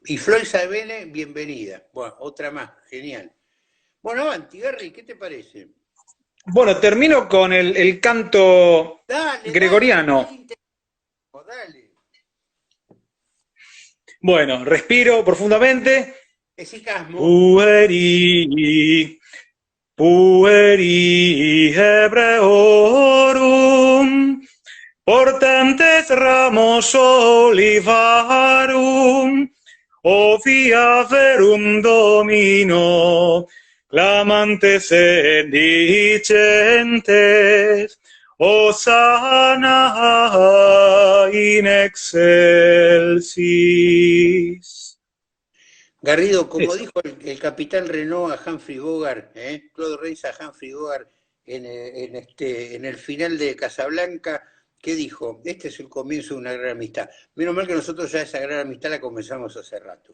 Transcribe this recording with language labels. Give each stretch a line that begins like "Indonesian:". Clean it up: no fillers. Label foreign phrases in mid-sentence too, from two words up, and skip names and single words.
Spanish: Y Floyd Sabene, bienvenida. Bueno, otra más, genial. Bueno, avanti, Gary, ¿qué te parece? Bueno, termino con el canto Dale, dale, que es gregoriano. interesante, dale. Bueno, respiro profundamente. Esicasmo.
Latin: Pueri, pueri hebreorum, portantes ramos olivarum, ovia verum domino, clamantes dicentes, Hosanna in excelsis.
Spanish: Garrido, como Eso. dijo el capitán Renault a Humphrey Bogart, Claude Reis a Humphrey Bogart en el final de Casablanca, ¿qué dijo? Este es el comienzo de una gran amistad. Menos mal que nosotros ya esa gran amistad la comenzamos hace rato.